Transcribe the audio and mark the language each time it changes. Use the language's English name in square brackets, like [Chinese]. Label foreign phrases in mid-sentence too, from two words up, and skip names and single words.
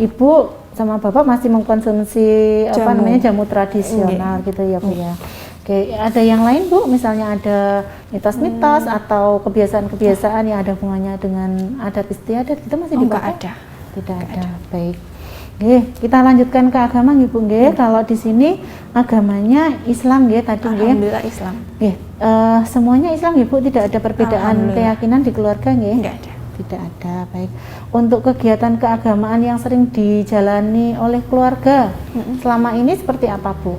[Indonesian] Ibu sama Bapak masih mengkonsumsi jamu tradisional gitu ya Bu ya. Oke, ada yang lain Bu, misalnya ada mitos-mitos atau kebiasaan-kebiasaan yang ada hubungannya dengan adat istiadat itu masih dipakai? Enggak ada. Tidak ada. Baik. Nggih, kita lanjutkan ke agama nggih Bu nggih. Kalau di sini agamanya Islam nggih tadi nggih. Alhamdulillah Islam. Nggih, semuanya Islam nggih Bu, tidak ada perbedaan keyakinan di keluarga nggih? Enggak ada. Tidak ada. Baik. Untuk kegiatan keagamaan yang sering dijalani oleh keluarga selama ini seperti apa Bu?